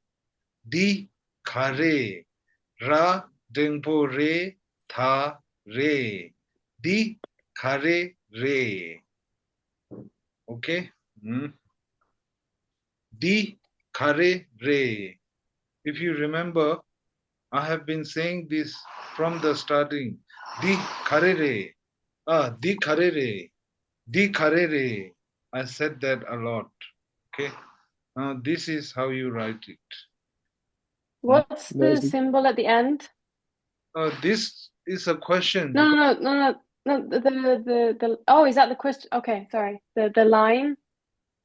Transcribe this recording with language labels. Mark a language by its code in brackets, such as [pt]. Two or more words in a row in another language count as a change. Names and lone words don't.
[bo] Di, kare. Ra, dengbo, re, tha, re. Di, kare, re. Okay. Di, kare, re. [en] If you remember, I have been saying this from the starting. [bo] Di, kare, re. Di, kare, re. Di, kare, re. [en] I said that a lot. Okay. Now this is how you write it. What's the symbol at the end? This is a question. No. The oh, is that the question? Okay, sorry. The line.